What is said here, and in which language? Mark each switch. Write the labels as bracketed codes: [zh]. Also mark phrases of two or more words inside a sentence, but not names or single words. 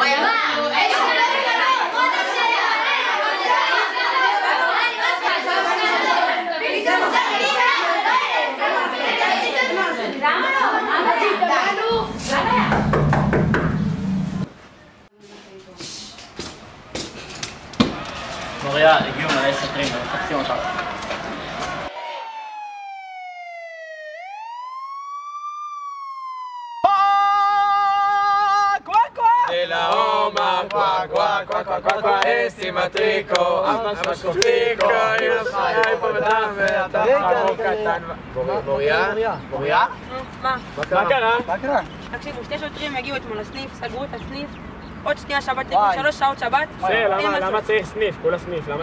[he] למה לא? מוריה, הגיעו מלא שוטרים, מחפשים אותם. Oma, qua, qua, qua, qua, qua, qua, סימטריקו, אבא שקופיקו, אמא שלך היה פה בדם ואתה חמור קטן. מוריה? מוריה? מה? מה קרה? מה קרה? תקשיבו, שתי שוטרים הגיעו אתמול לסניף, סגרו את הסניף, עוד שנייה שבת, 3 שעות שבת. למה צריך סניף? כולה סניף, למה?